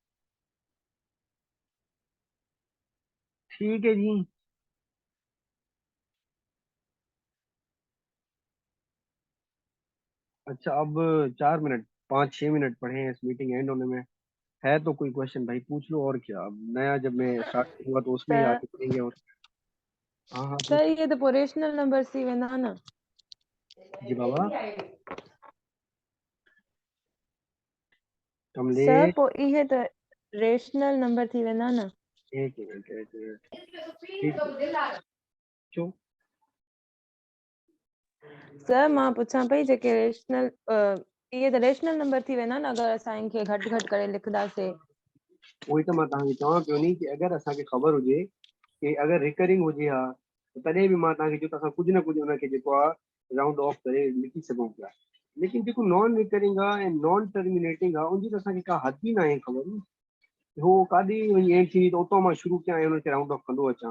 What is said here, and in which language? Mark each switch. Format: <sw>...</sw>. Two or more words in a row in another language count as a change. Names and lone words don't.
<hi>ठीक है जी। अच्छा अब 4 मिनट 5-6 मिनट पढ़े हैं इस</hi> <en>meeting end</en> <hi>होने में। है तो कोई क्वेश्चन भाई पूछ लो, और क्या। अब नया जब मैं स्टार्ट करूंगा तो उसमें ही सर आगे पढ़ेंगे। और हाँ हाँ सर पूछ।</hi> <sd>ये तो पोइ</sd> <en>rational number</en> <sd>थी वेंदा न।</sd> <hi>जी बाबा सर कमलेश।</hi> <sd>पोइ इहे त</sd> <en>rational number</en> <sd>थी वेंदा न।</sd> <hi>एक मिनट ठीक है। क्यों?</hi> <sd>सर मां पुछां पई जेके रेशनल इहे त</sd> <en>rational number</en> <sd>थी वेंदा न अगरि असां इनखे घटि घटि करे लिखंदासीं।</sd> <hi>वही तो मैं</hi> <sd>तव्हांखे चवां पियो नी कि अगरि असांखे ख़बर हुजे कि अगरि रिकरिंग हुजे हा त तॾहिं बि मां तव्हांखे चयो त असां कुझु न कुझु हुनखे जेको आहे</sd> <en>round off</en> <sd>करे लिखी सघूं पिया। लेकिन जेको</sd> <en>non recurring</en> <sd>आहे ऐं</sd> <en>non terminating</en> <sd>आहे उनजी त असांखे का हद ई न आहे ख़बर नी। हो काॾे वञी एंड थी त उतां मां शुरू कयां ऐं हुनखे</sd> <en>round off</en> <sd>कंदो अचां।</sd>